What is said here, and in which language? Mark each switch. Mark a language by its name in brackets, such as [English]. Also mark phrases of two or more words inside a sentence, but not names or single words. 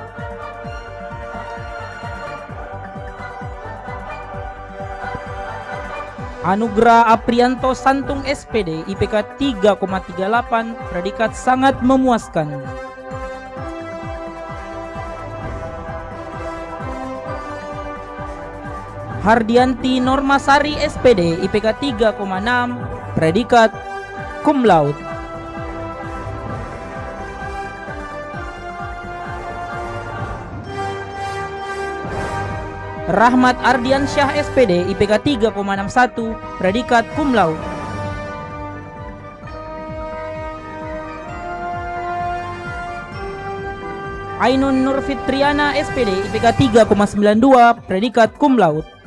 [Indonesian] Anugrah Aprianto Santung SPD IPK 3,38, predikat sangat memuaskan. Hardianti Normasari SPD IPK 3,6, predikat [Latin] cum laude. [Indonesian] Rahmat Ardiansyah SPD IPK 3,61, predikat [Latin] cum laude. [Indonesian] Ainun Nurfitriana SPD IPK 3,92, predikat [Latin] cum laude.